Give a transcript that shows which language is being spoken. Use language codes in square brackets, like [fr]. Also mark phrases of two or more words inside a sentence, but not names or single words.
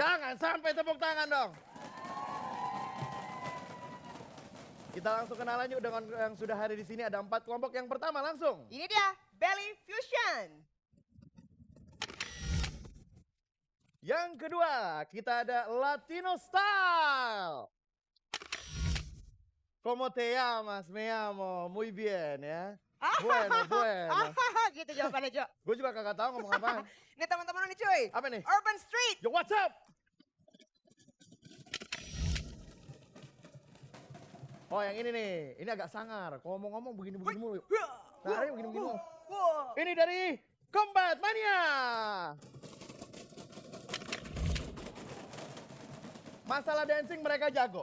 [id] Jangan sampai tepuk tangan dong. Kita langsung kenalan yuk dengan yang sudah hadir di sini. Ada 4 kelompok. Yang pertama langsung. Ini dia, Belly Fusion. Yang kedua, kita ada Latino Style. [es] Como te llamas? Me llamo. Muy bien ya. Bueno. [id] Gitu jawabannya, Jo. Gue juga kagak tahu ngomong apa. Ini teman-teman nih cuy. Apa nih? Urban Street. [en] Yo, what's up? [id] Oh, yang ini nih. Ini agak sangar. Kalau ngomong begini-begini mulu. Nah, begini-begini mulu. Ini dari Combat Mania. Masalah dancing mereka jago.